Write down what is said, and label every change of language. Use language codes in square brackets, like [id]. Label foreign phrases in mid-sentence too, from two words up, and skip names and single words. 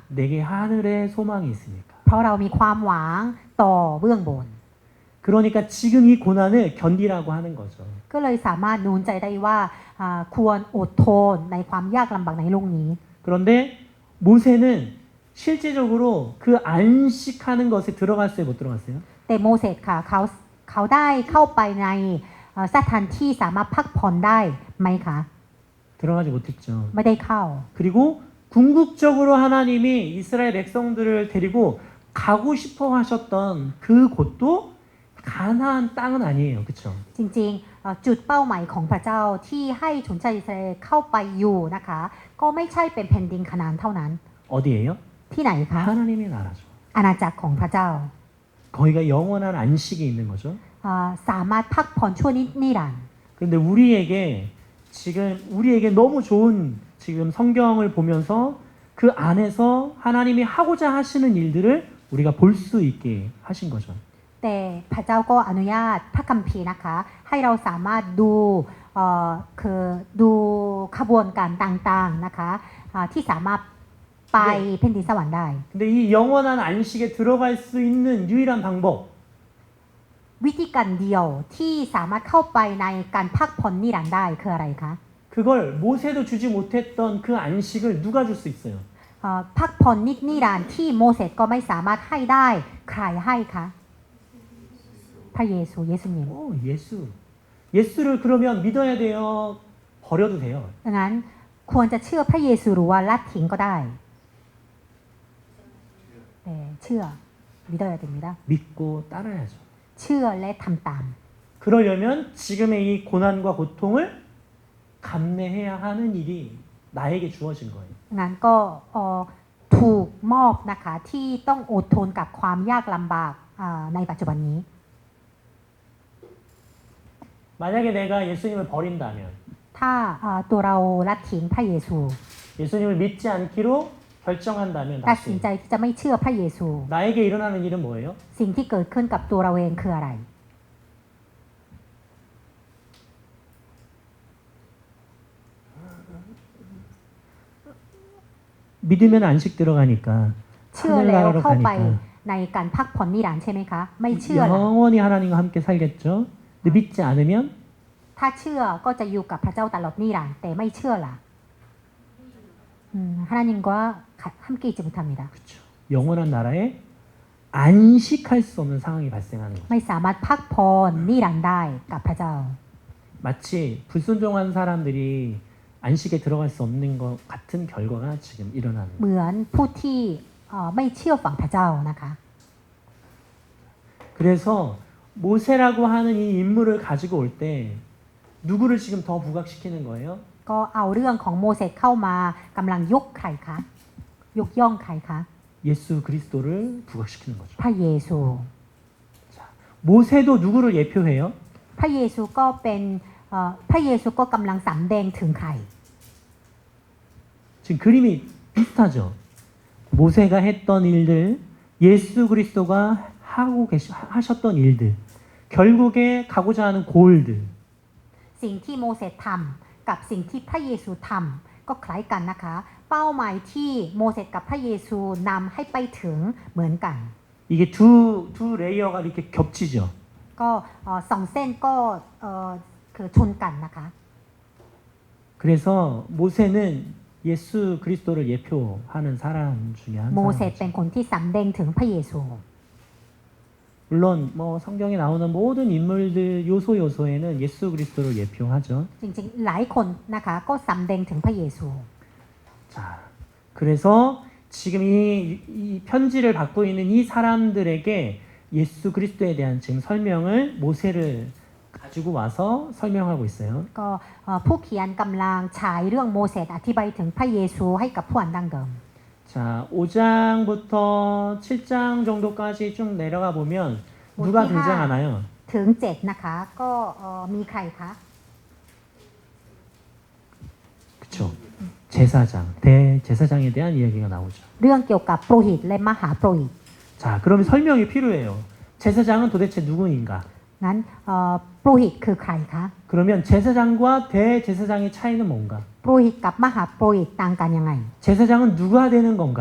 [ko] 내게 하늘에 소망이 있으니까. [th] เพราะเรามีความหวังต่อเบื้องบน [ko] 그러니까 지금 이 고난을 견디라고 하는 거죠. [th] ก็เลยสามารถนูนใจได้ว่าควรอดทนในความยากลำบากในโลกนี้ [ko] 그런데 모세는 실제적으로 그 안식하는 것에 들어갔어요, 못 들어갔어요? [th] แต่โมเสสค่ะเขาได้เข้าไปในสถานที่สามารถพักผ่อนได้ไหมคะ [ko] 들어가지 못했죠. [th] ไม่ได้เข้า [ko] 그리고 궁극적으로 하나님이 이스라엘 백성들을 데리고 가고 싶어 하셨던 그 곳도 가나안 땅은 아니에요. 그렇죠? [th] จริงๆจุดเป้าหมายของพระเจ้าที่ให้ชนชาติอิสราเอลเข้าไปอยู่นะคะก็ไม่ใช่เป็นแผ่นดินคานาอันเท่านั้น [ko] 어디예요? [th] ที่ไหนคะ [ko] 하나님의 나라죠. [th] อาณาจักรของพระเจ้า [ko] 거기가 영원한 안식이 있는 거죠. [th] สามารถพักผ่อนชั่วนิรันดร์ [ko] 그런데 우리에게 너무 좋은 지금 성경을 보면서 그 안에서 하나님이 하고자 하시는 일들을 우리가 볼 수 있게 하신 거죠. [th] แต่พระเจ้าก็อนุญาตพระคัมภีร์นะคะให้เราสามารถดูขบวนการต่างๆนะคะที่สามารถไปแผ่นดินสวรรค์ได้ [ko] 근데 이 영원한 안식에 들어갈 수 있는 유일한 방법 [th] วิธีการเดียวที่สามารถเข้าไปในการพักผ่อนนิรันดร์ได้คืออะไรคะ [ko] 그걸 모세도 주지 못했던 그 안식을 누가 줄 수 있어요? [th] พักผ่อนนิรันดร์ที่โมเสสก็ไม่สามารถให้ได้ใครให้คะพระเยซูเยซูนิม [ko] 예수를 그러면 믿어야 돼요? 버려도 돼요? [th] ดังนั้นควรจะเชื่อพระเยซูหรือว่าละทิ้งก็ได้แต่เชื่อ [ko] 믿어야 됩니다. 믿고 따라야죠. [th] เชื่อและทำตาม [ko] 그 그러려면 지금의 이 고난과 고통을 감내해야 하는 일이 나에게 주어진 거예요. [th] งั้นก็ถูกมอบนะคะที่ต้องอดทนกับความยากลำบากในปัจจุบันนี้ [ko] 만약에 내가 예수님을 버린다면 [th] ถ้าตัวเราละทิ้งพระเยซู [ko] 예수님을 믿지 않기로 결정한다면 [th] ตัดสิน [ko] 다시 [th] ใจที่จะไม่เชื่อพระเยซู [ko] 나에게 일어나는 일은 뭐예요? [th] สิ่งที่เกิดขึ้นกับตัวเราเองคืออะไร [ko] 믿으면 안식 들어가니까 [th] เชื่อแล้ว [ko] 하늘나라로 [th] เข้าไป [ko] 가니까 [th] ในการพักผ่อนนิรันดร์ใช่ไหมคะ ไม่เชื่อละ [ko] 영원히 하나님과 함께 살겠죠. 근데 믿지 않으면 [th] ถ้าเชื่อก็จะอยู่กับพระเจ้าตลอดนิรันดร์แต่ไม่เชื่อล่ะ [ko] 하나님과 함께 있지 못합니다. 그렇죠. 영원한 나라에 안식할 수 없는 상황이 발생하는 거죠. [th] ไม่สามารถพักผ่อนนิรันดร์ได้กับพระเจ้า [ko] 마치 불순종한 사람들이 안식에 들어갈 수 없는 것 같은 결과가 지금 일어나는 [th] เหมือนผู้ที่ไม่เชื่อฟังพระเจ้านะคะ [ko] 그래서 모세라고 하는 이 인물을 가지고 올 때 누구를 지금 더 부각시키는 거예요? [th] ก็เอาเรื่องของโมเสสเข้ามากำลังยกใครคะยกย่องใครคะ [ko] 예수 그리스도를 부각시키는 거죠. [th] พระเยซู [ko] 모세도 누구를 예표해요? [th] พระเยซูก็เป็นพระเยซูก็กำลังสำแดงถึงใคร [ko] 지금 그림이 비슷하죠. 모세가 했던 일들, 예수 그리스도가 하셨던 일들, 결국에 가고자 하는 골들. [th] สิ่งที่โมเสสทำกับสิ่งที่พระเยซูทำก็คล้ายกันนะคะ เป้าหมายที่โมเสสกับพระเยซูนำให้ไปถึงเหมือนกัน [ko] 이게 두 레이어가 이렇게 겹치죠. [th] ก็สองเส้นก็คือชนกันนะคะ [ko] 그래서 모세는 예수 그리스도를 예표하는 사람 중에 한 [th] โมเสส [ko] 사람. [th] เป็นคนที่สำแดงถึงพระเยซู [ko] 물론 뭐 성경에 나오는 모든 인물들 요소에는 예수 그리스도를 예표하죠. [th] จริงๆหลายคนนะคะก็สำแดงถึงพระเยซู [ko] 자, 그래서 지금 이 편지를 받고 있는 이 사람들에게 예수 그리스도에 대한 지금 설명을 모세를 가지고 와서 설명하고 있어요. [th] ก็ผู้เขียนกำลังฉายเรื่องโมเสสอธิบายถึงพระเยซูให้กับผู้อ่านดั้งเดิม [ko] 자, 5장부터 7장 정도까지 쭉 내려가 보면 누가 어디가? 등장하나요? [th] ถึง7นะคะก็มีใครคะ [ko] 그쵸. 제사장, 대제사장에 대한 이야기가 나오죠. [th] เรื่องเกี่ยวกับโปรหิตและมหาโปรหิต [ko] 자, 그러면 설명이 필요해요. 제사장은 도대체 누구인가? [th] งั้นโปรหิตคือใครคะ [ko] 그러면 제사장과 대제사장의 차이는 뭔가? [th] โปรหิตกับมหาโปรหิตต่างกันยังไง [ko] 제사장은 누가 되는 건가?